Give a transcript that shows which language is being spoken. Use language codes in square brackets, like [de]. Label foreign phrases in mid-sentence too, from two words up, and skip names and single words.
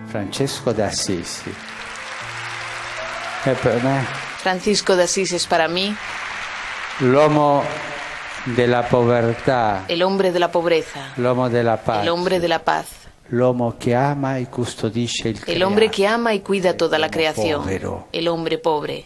[it] Francesco d'Assisi è per me [es] Francisco de Asís es para mí [it] l'uomo della povertà, [es] el hombre de la pobreza, [it] l'uomo della [es] el hombre de [it] pace, [es] la paz, [it] l'uomo che ama e custodisce il [es] el hombre [it] creato. [es] que ama y cuida toda la [it] L'uomo [es] creación, [it] povero. [es] el hombre pobre.